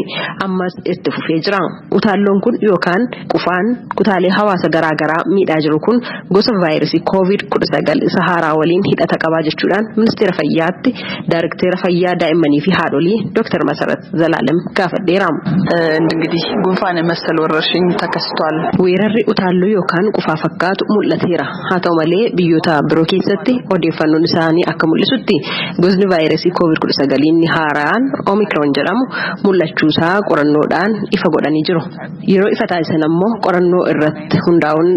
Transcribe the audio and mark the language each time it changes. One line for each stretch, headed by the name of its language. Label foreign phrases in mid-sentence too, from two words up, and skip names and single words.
Oromo: Ammas itti fufee jira. Utaalloon kun yookaan qufaan kutaalee hawaasa garaagaraa miidhaa jiru kun gosa vaayirasii COVID-19 isa haaraa waliin hidhata qabaa jechuudhaan ministeera fayyaatti ዳይሬክተር fayyaa daa'immanii fi haadholii Dr. Masarat Zalaalem gaafadheera.
Amharic: እንግዲህ ጉንፋን መሰል ወረርሽኝ ተከስቷል.
Oromo: weerarri utaalloo yookaan qufaa fakkaatu mul'ateera. haa ta'u malee biyyoota biroo keessatti odeeffannoon isaanii akka mul'isutti gosni vaayirasii COVID-19 haaraan Omicron jedhamu mul'achuusaa qorannoodhaan ifa godhanii jiru. Yeroo ifa taasisan ammoo qorannoo irratti hundaa'uudha.